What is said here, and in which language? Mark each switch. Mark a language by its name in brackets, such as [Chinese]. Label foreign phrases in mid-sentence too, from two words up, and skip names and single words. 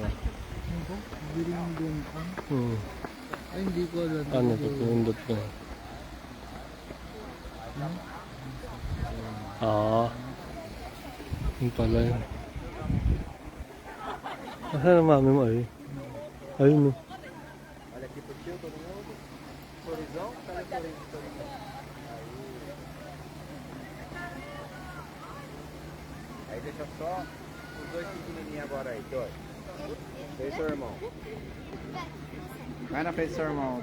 [Filipino] Biling din ang... Ay, hindi ko alam. Ano ito? Pinindot ko. Yung pala yun. Asan na mami mo ay? Ayun o. [Portuguese] Aí deixa só os dois pequenininhos agora aí, dois. Fez seu irmão. Vai na frente do seu irmão.